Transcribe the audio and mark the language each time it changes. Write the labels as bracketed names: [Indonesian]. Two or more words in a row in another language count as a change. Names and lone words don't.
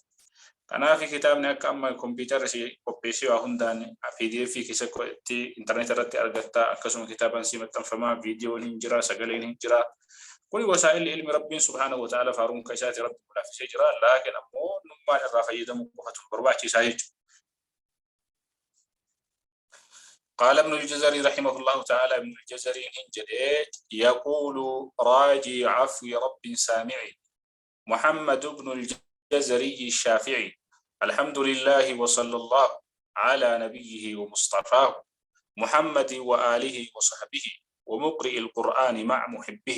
[Oromo] Kanaaf kitaabni akka amma kompiitarri qopheessee waa hundaan PDF keessatti internet irratti argatta akkasuma kitaaban si maxxanfamaa viidiyoon hin jira sagaleen hin jira kuni wasaa'illi ilmi rabbiin [Arabic] سبحانه وتعالى [Oromo] faaruun ka isaati rabbi laafisee jira laakiin ammoo nummaan irraa fayyadamuu qofatu barbaachisaa jechuudha. [Arabic] قال ابن الجزري رحمه الله تعالى ابن الجزري هنجد يقول راجي عفو رب سامعي محمد بن الجزري الشافعي الحمد لله وصلى الله على نبيه ومصطفاه محمد وآله وصحبه ومقرئ القرآن مع محبه